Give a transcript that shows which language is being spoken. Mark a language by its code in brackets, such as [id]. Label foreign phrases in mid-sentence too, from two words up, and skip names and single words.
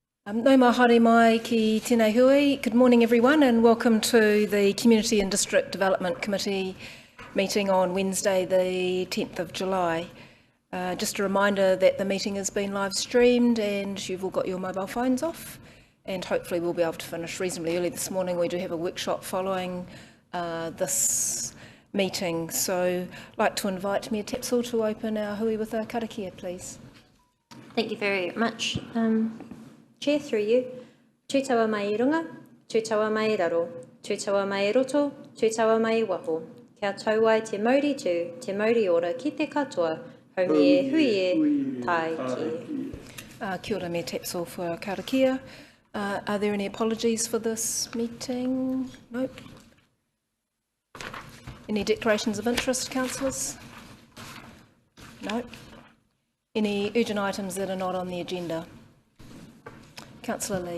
[mi] No mā haere mai ki tēnei hui. [en] Good morning everyone and welcome to the Community and District Development Committee meeting on Wednesday the 10th of July. Just a reminder that the meeting has been live streamed and you've all got your mobile phones off, and hopefully we'll be able to finish reasonably early this morning. We do have a workshop following this meeting, so I'd like to invite Mayor Tapsell to open our hui with a karakia, please. Thank you very much. Chair, through you. [mi] Tūtawa mai I runga, tūtawa mai I raro, tūtawa mai I roto, tūtawa mai I waho. Kia tauai te mauri tū, te mauri ora ki te katoa, haumi e hui e, tai ki. Kia ora [en] Mayor Tapsell for our karakia. Are there any apologies for this meeting? Nope. Any declarations of interest, councillors? No. Any urgent items that are not on the agenda? Councillor Lee.